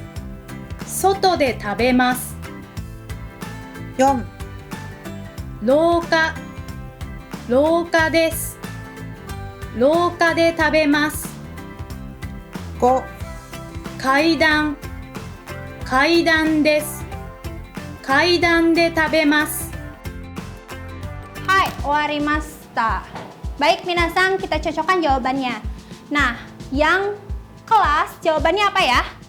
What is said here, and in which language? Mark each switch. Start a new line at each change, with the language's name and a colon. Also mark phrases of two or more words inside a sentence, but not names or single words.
Japanese: 外で食べます。4、廊下、廊下です。廊下で食べます。5、階段、階段です。階段で食べます。はい、分かりました.
Indonesian: Baik, minasang, kita cocokkan jawabannya. Nah, yang kelas jawabannya apa ya?